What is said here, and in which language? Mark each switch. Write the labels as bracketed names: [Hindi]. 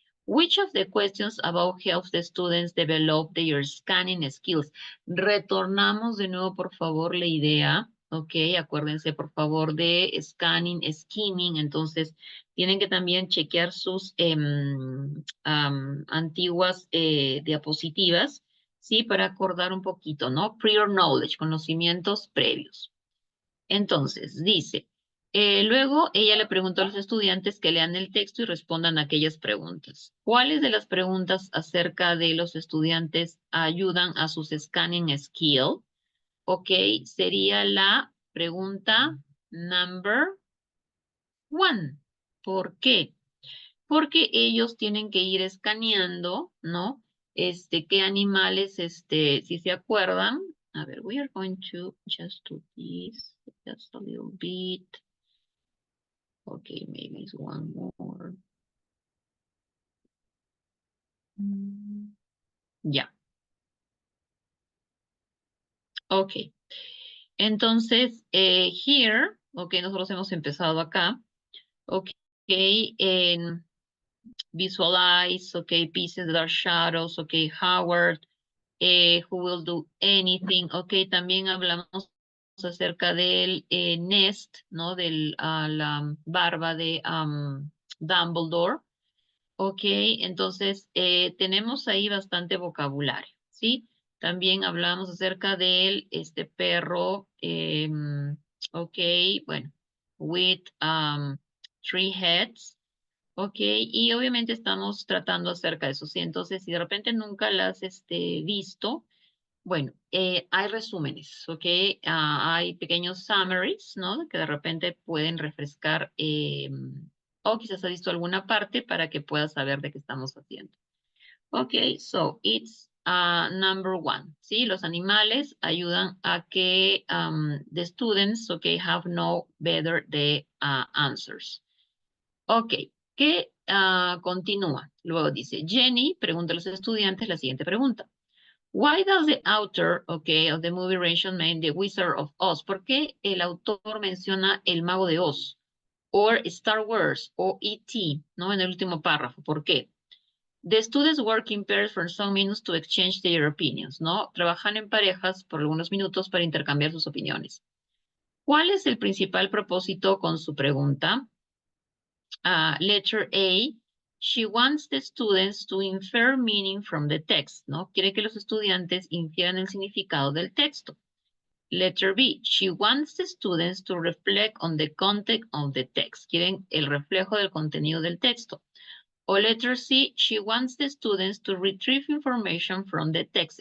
[English] Which of the questions about helps the students develop their scanning skills? [Spanish] Retornamos de nuevo, por favor, la idea. Ok, acuérdense, por favor, de scanning, skimming. Entonces, tienen que también chequear sus antiguas diapositivas, ¿sí? Para acordar un poquito, ¿no? [English] Prior knowledge, [Spanish] conocimientos previos. Entonces, dice, luego ella le preguntó a los estudiantes que lean el texto y respondan a aquellas preguntas. ¿Cuáles de las preguntas acerca de los estudiantes ayudan a sus scanning skill? Ok, sería la pregunta number 1. ¿Por qué? Porque ellos tienen que ir escaneando, ¿no? Qué animales, si se acuerdan. [English] A ver, we are going to just do this just a little bit. Okay, maybe it's one more. [Spanish] Ya. Ok. Entonces, here, ok, nosotros hemos empezado acá. [English] Ok, en visualize, ok, pieces that are shadows, ok, Howard, who will do anything. [Spanish] Ok, también hablamos acerca del nest, ¿no? De la barba de Dumbledore. Ok, entonces tenemos ahí bastante vocabulario, ¿sí? También hablamos acerca del perro, ok, bueno, [English] with 3 heads. [Spanish] Ok, y obviamente estamos tratando acerca de eso, ¿sí? Entonces, si de repente nunca las has visto, bueno, hay resúmenes, ¿ok? Hay pequeños summaries, ¿no? Que de repente pueden refrescar o quizás has visto alguna parte para que puedas saber de qué estamos haciendo. [English] Ok, so it's number 1, ¿sí? [Spanish] Los animales ayudan a que [English] the students, ok, have no better the answers. [Spanish] Ok, ¿qué continúa? Luego dice, Jenny pregunta a los estudiantes la siguiente pregunta. [English] Why does the author, okay, of the movie mention The Wizard of Oz? [Spanish] ¿Por qué el autor menciona El Mago de Oz? Or Star Wars o E.T., ¿no? En el último párrafo. ¿Por qué? [English] The students work in pairs for some minutes to exchange their opinions, ¿no? [Spanish] Trabajan en parejas por algunos minutos para intercambiar sus opiniones. ¿Cuál es el principal propósito con su pregunta? [English] Letter A, she wants the students to infer meaning from the text, ¿no? [Spanish] Quiere que los estudiantes infieran el significado del texto. [English] Letter B, she wants the students to reflect on the content of the text. [Spanish] Quieren el reflejo del contenido del texto. [English] O letter C, she wants the students to retrieve information from the text.